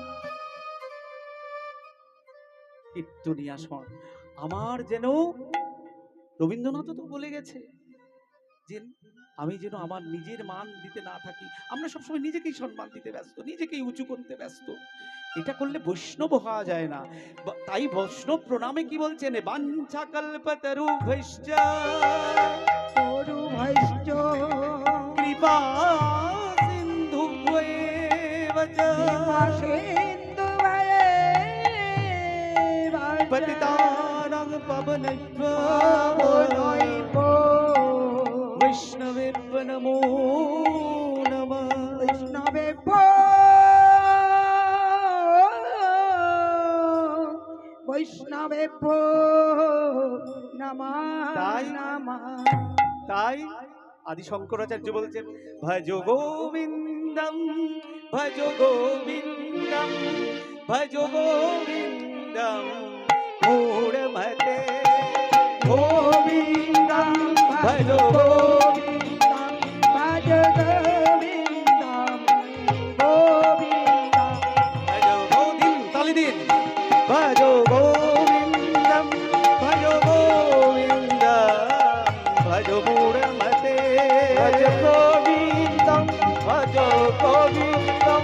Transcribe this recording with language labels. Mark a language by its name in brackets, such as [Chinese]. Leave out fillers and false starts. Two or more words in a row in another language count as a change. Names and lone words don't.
[Bangla] কীর্তনিয়া শোন, আমার যেন, রবীন্দ্রনাথ তো বলে গেছে যে আমি যেন আমার নিজের মান দিতে না থাকি। আমরা সবসময় নিজেকেই সম্মান দিতে ব্যস্ত, নিজেকেই উঁচু করতে ব্যস্ত। এটা করলে বৈষ্ণব হওয়া যায় না। তাই বৈষ্ণব প্রণামে কি বলছেন? [Sanskrit] বাঞ্ছা কল্পতরুভ্যশ্চ কৃপা সিন্ধুভ্যেব চ পতিতানাং পাবনেভ্যো বৈষ্ণবেভ্যো নমো নমঃ। বৈষ্ণবেভ্যো নমঃ নমঃ। [Bangla] তাই আদি শঙ্করাচার্য বলছেন, [Sanskrit] ভজ গোবিন্দম ভজ গোবিন্দম ভজ গোবিন্দম মূঢ়মতে, গোবিন্দম ভজ গোবিন্দম ভজ গোবিন্দম গোবিন্দম ভজ গোবিন্দম, [Bangla] তালি দিন, [Sanskrit] ভজ গোবিন্দম ভজ গোবিন্দম ভজ মূঢ়মতে, ভজ গোবিন্দম ভজ গোবিন্দম